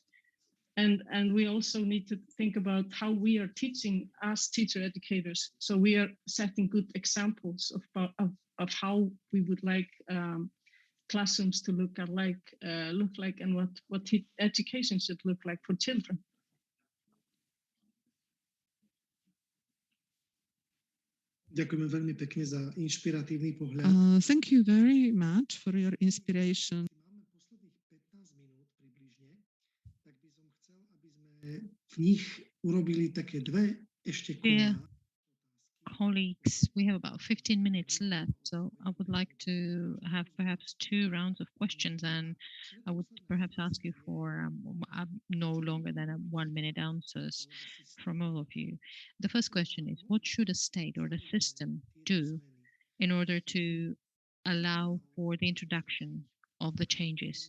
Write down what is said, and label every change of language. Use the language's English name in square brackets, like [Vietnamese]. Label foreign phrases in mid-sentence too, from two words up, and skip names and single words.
[English] And we also need to think about how we are teaching as teacher educators. So we are setting good examples of how we would like classrooms to look like, and what education should look like for children. [Slovak] Ďakujeme veľmi pekne za inšpiratívny pohľad. [English] Thank you very much for your inspiration. [Slovak] Máme posledných 15 minút približne, tak by som chcel, aby sme v nich urobili také dve ešte [English] Yeah. [Slovak] kolá. [English] Colleagues, we have about 15 minutes left, so I would like to have perhaps 2 rounds of questions, and I would perhaps ask you for no longer than 1 minute answers from all of you. The first question is, what should a state or the system do in order to allow for the introduction of the changes?